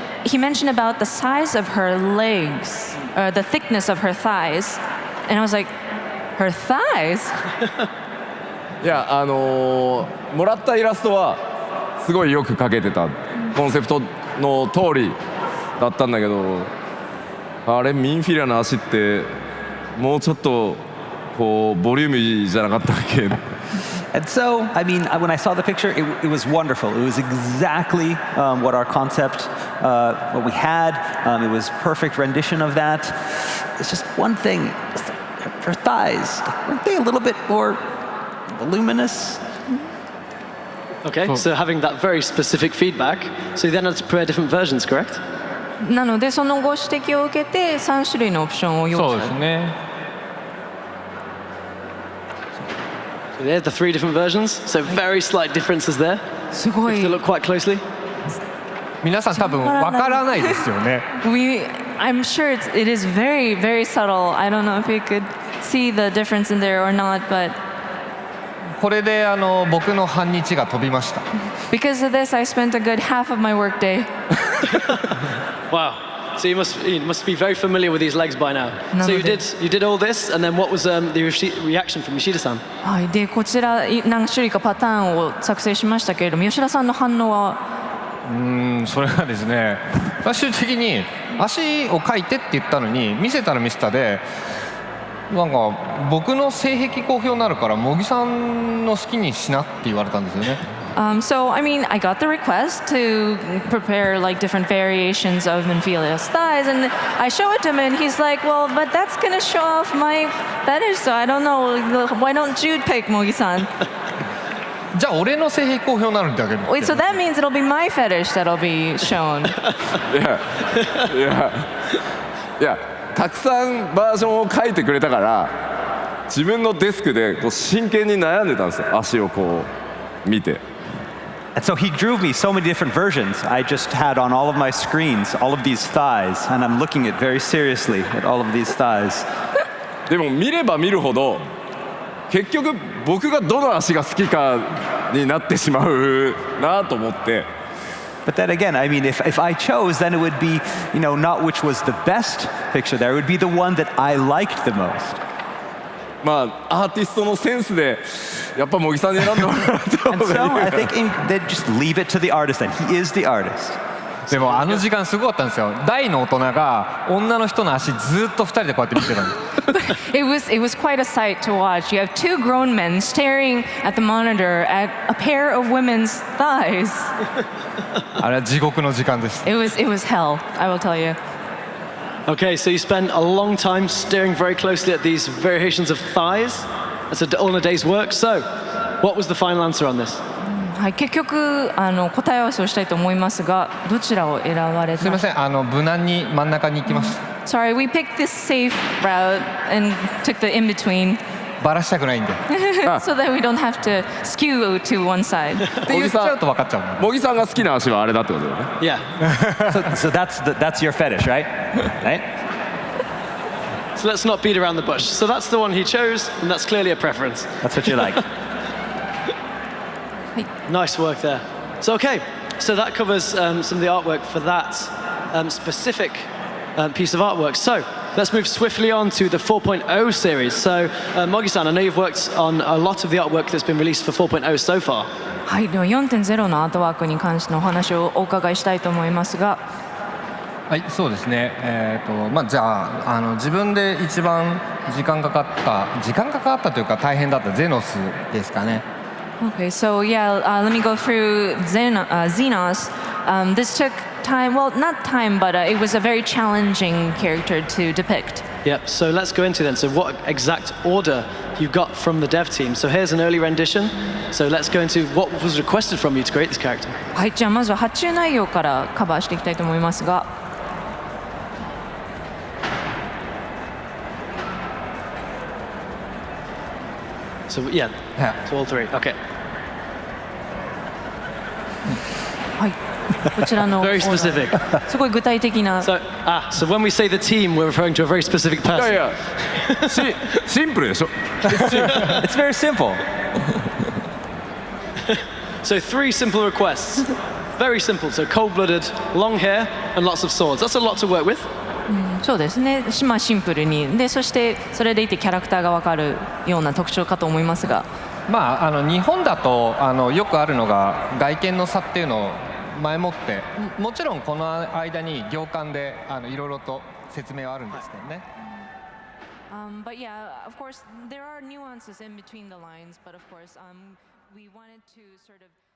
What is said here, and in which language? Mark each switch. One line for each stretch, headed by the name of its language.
English: He mentioned about the size of her legs, or the thickness of her thighs, and I was like, her thighs?
Japanese: いやもらったイラストはすごいよく描けてた、コンセプトの通りだったんだけど、あれミンフィリアの足ってもうちょっとこうボリューミーじゃなかったっけ？
English: And so, I mean, when I saw the picture, it was wonderful. It was exactly what our concept, what we had. It was perfect rendition of that. It's just one thing. Her thighs, weren't they a little bit more voluminous? Okay, so having that very specific feedback, so you then had to prepare different versions, correct?
Japanese: なのでそのご指摘を受けて3種類のオプションを用意した。そうですね。
English: So there's the 3 different versions. So very slight differences there.
Japanese: すごい。
English: If you look quite closely.
Japanese: 皆さん多分わからないですよね。
English: I'm sure it is very, very subtle. I don't know if you could see the difference in there or not, but
Japanese: これで僕の半日が飛びました。
English: Because of this, I spent a good half of my workday. Wow. So you must be very familiar with these legs by now. So you did all this, and then what was the reaction from Yoshida-san?
Japanese: はい、でこちら何種類かパターンを作成しましたけれども、吉田さんの反応は？それがですね、最終的に足を描いてって言ったのに見せたら見せたで、なんか僕の性癖公表になるから茂木さんの好きにしなって言われたんですよね。
English: So, I mean, I got the request to prepare like different variations of Minfilia's thighs, and I show it to him, and he's like, well, but that's going to show off my fetish, so I don't know, why don't you pick Mogi-san?
Japanese: じゃあ俺の性癖公表になるんだけど。
English: Wait, so that means it'll be my fetish that'll be shown.
Japanese: いや、たくさんバージョンを書いてくれたから、自分のデスクでこう真剣に悩んでたんですよ、足をこう見て。
English: And so he drew me so many different versions. I just had on all of my screens all of these thighs, and I'm looking at very seriously at all of these thighs.
Japanese: でも見れば見るほど結局僕がどの足が好きかになってしまうなと思って。
English: But then again, I mean, if I chose, then it would be, not which was the best picture there. It would be the one that I liked the most.
Japanese: まあアーティストのセンスでやっぱ茂木さんに選んでもらった方
English: And
Japanese: が
English: so
Japanese: いい
English: I think they'd just leave it to the artist, and he is the artist.
Japanese: でもあの時間すごかったんですよ。大の大人が女の人の足ずっと2人でこうやって見てたの。
English: It was quite a sight to watch. You have two grown men staring at the monitor at a pair of women's thighs.
Japanese: あれは地獄の時間でした。
English: It was hell, I will tell you. Okay, so you spent a long time staring very closely at these variations of thighs. That's all in a day's work. So, what was the final answer on this?
Japanese: はい、結局答え合わせをしたいと思いますが、どちらを選ばれた？すみません、無難に真ん中に行きました。
English: Sorry, we picked this safe route and took the in between.
Japanese: バラしたくないんで。
English: So that we don't have to skew to one side.
Japanese: って言っちゃうと分かっちゃう。茂木さんが好きな足はあれだってことだよね。
English: Yeah. So that's your fetish, right? Right? So let's not beat around the bush. So that's the one he chose, and that's clearly a preference. That's what you like. Nice work there. So okay, so that covers some of the artwork for that specific piece of artwork. So let's move swiftly on to the 4.0 series. So Mogi-san, I know you've worked on a lot of the artwork that's been released for 4.0 so far.
Japanese: はい、では 4.0 のアートワークに関してのお話をお伺いしたいと思いますが。はい、そうですね。じゃあ自分で一番時間かかったというか大変だったゼノスですかね。
English: Okay, so yeah, let me go through Xenos. This took time, well, not time, but it was a very challenging character to depict. Yep, so let's go into then. So what exact order you got from the dev team? So here's an early rendition. So let's go into what was requested from you to create this character.
Japanese: はい、じゃあまずは発注内容からカバーしていきたいと思いますが。
English: So yeah, to all three. Okay.
Japanese: はい、こちらの
English: Very specific.
Japanese: すごい具体的な。
English: So when we say the team, we're referring to a very specific
Japanese: いや
English: person.
Japanese: いやシンプルでしょ。
English: It's very simple. So 3 simple requests. Very simple. So cold-blooded, long hair, and lots of swords. That's a lot to work with.
Japanese: そうですね、まあ、シンプルにでそしてそれでいてキャラクターが分かるような特徴かと思いますが、まあ、日本だとよくあるのが外見の差っていうのを前もってもちろんこの間に行間でいろいろと説明はあるんですけどね。
English: But yeah, of course, there are nuances in between the lines, but of course, we wanted to sort of